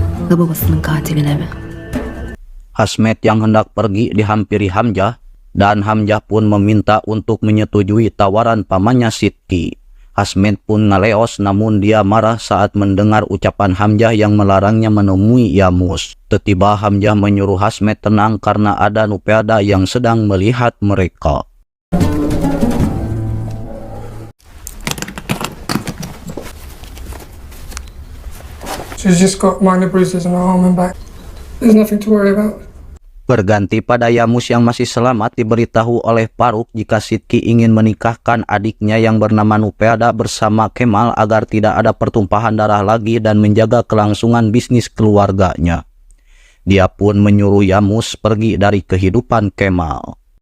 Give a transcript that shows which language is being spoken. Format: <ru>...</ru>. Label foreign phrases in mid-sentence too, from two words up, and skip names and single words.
<tr>da babasının katiline mi?</tr> <id>Hasmet yang hendak pergi dihampiri Hamzah, dan Hamzah pun meminta untuk menyetujui tawaran pamannya Sidki. Hasmet pun ngaleos, namun dia marah saat mendengar ucapan Hamzah yang melarangnya menemui Yamus. Tiba-tiba Hamzah menyuruh Hasmet tenang karena ada Nupeada yang sedang melihat mereka.</id> <en>She's just got minor bruises on her arm and back. There's nothing to worry about.</en> <id>Berganti pada Yamus yang masih selamat diberitahu oleh Faruk jika Sidki ingin menikahkan adiknya yang bernama Nupeada bersama Kemal agar tidak ada pertumpahan darah lagi dan menjaga kelangsungan bisnis keluarganya. Dia pun menyuruh Yamus pergi dari kehidupan Kemal.</id>